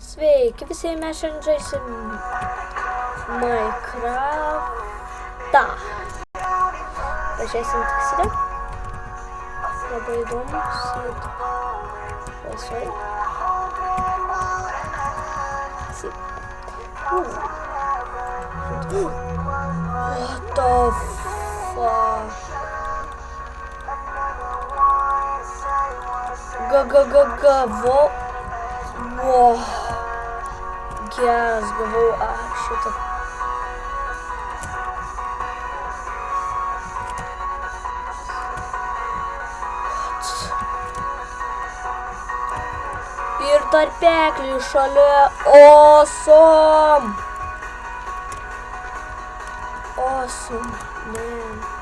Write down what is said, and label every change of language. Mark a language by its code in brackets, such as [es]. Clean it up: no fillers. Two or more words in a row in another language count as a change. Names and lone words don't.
[lt] Sveiki visi, mes šiandien žaisim Minecraftą. Pažiūrėsim tikslę. Labai įdomus ir laisvai. [en] What the fuck? Wow. [lt] Geras, gavau šitą. Ir tarpeklį šalia. [en] Awesome! Awesome, man.